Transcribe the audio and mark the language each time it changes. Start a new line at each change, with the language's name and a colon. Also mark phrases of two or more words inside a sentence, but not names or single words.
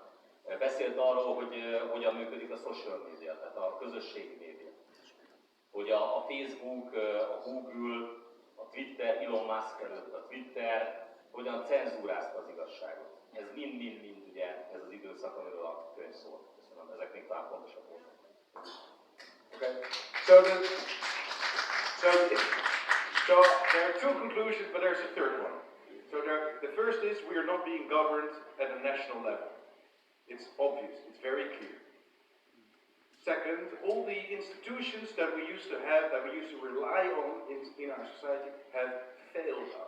Hungarian: Beszélt arról, hogy hogyan működik a
English: social media,
Hungarian: tehát a közösségi média. Hogy a Facebook, a Google, a Twitter, Elon Musk előtt a Twitter, hogyan cenzúrázta az igazságot. Ez mind-mind ugye ez az időszak, amiről a könyv szól. Köszönöm, ezek még talán fontosabb voltak.
English: Okay. So there are two conclusions, but there's a third one. So the first is we are not being governed at a national level. It's obvious, it's very clear. Second, all the institutions that we used to have, that we used to rely on in our society, have failed us.